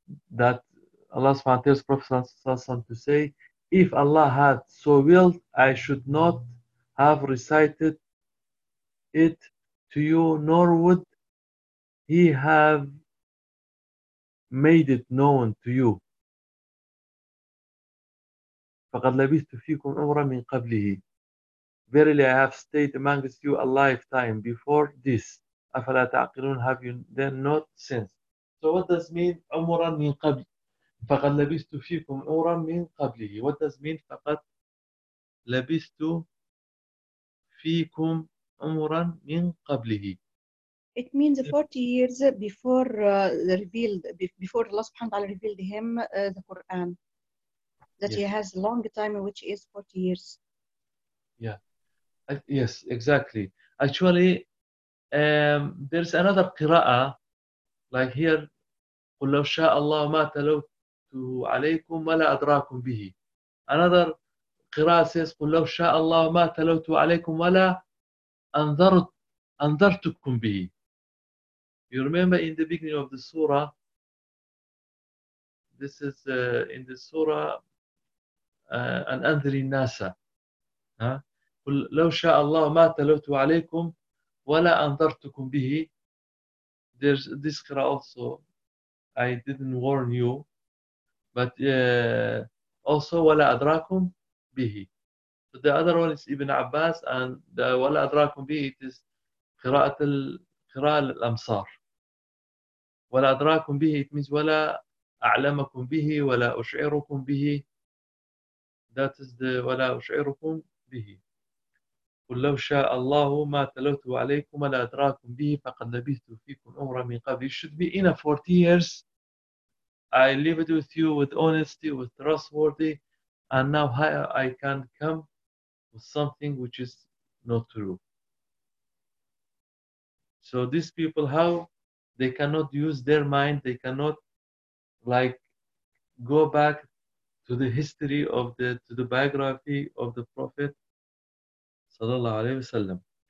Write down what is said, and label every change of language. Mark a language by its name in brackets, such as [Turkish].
[English] That Allah subhanahu wa ta'ala tells Prophet sallallahu alayhi wa sallam to say, if Allah had so willed, I should not have recited it to you, nor would he have made it known to you. [Arabic] فَقَدْ لَبِثْتُ فِيكُمْ عُمْرًا مِنْ قَبْلِهِ. [English] Verily, I have stayed amongst you a lifetime before this. [Arabic] أَفَلَا تَعْقِلُونَ. [English] Have you then not sense? So what does mean [Arabic] عُمْرًا مِنْ قَبْلِ فَقَدْ لَبِثْتُ فِيكُمْ عُمْرًا مِنْ قَبْلِهِ. [English] What does mean [Arabic] فَقَدْ لَبِثْتُ فِيكُمْ عُمْرًا مِنْ قَبْلِهِ. [English] It means 40 years before Allah subhanahu wa ta'ala revealed him the Quran. That yes. He has a long time, which is 40 years. Yeah, yes, exactly. Actually, there's another qira'ah, like here, [Arabic] قُلْ لَوْ شَاءَ اللَّهُ مَا تَلَوْتُهُ عَلَيْكُمْ وَلَا أَدْرَاكُمْ بِهِ. [English] Another qira'ah says, [Arabic] قُلْ لَوْ شَاءَ اللَّهُ مَا تَلَوْتُهُ عَلَيْكُمْ وَلَا أَنْذَرْتُكُمْ بِهِ. [English] You remember in the beginning of the surah, this is in the surah, an [Arabic] أَنْذِرِ النَّاسَ. قل لو شاء الله ما تلوت عليكم ولا أنذرتكم به. [English] There's this قراءة also. I didn't warn you, but also [Arabic] ولا أدراكم به. [English] But the other one is Ibn Abbas, and the [Arabic] ولا أدراكم به [English] it is [Arabic] قراءة الأمصار. ولا أدراكم به [English] it means [Arabic] ولا أعلمكم به ولا أشعركم به. [English] That is the [Arabic] ولا أشعركم به. قل لو شاء الله ما تلوت عليكم ولا أدراكم به فقد لبثت فيكم عمرا من قبل. [English] It should be in a 40 years. I live it with you with honesty, with trustworthy, And now I can come with something which is not true. So these people, how they cannot use their mind, they cannot like go back to the history of the to the biography of the Prophet sallallahu alaihi wasallam.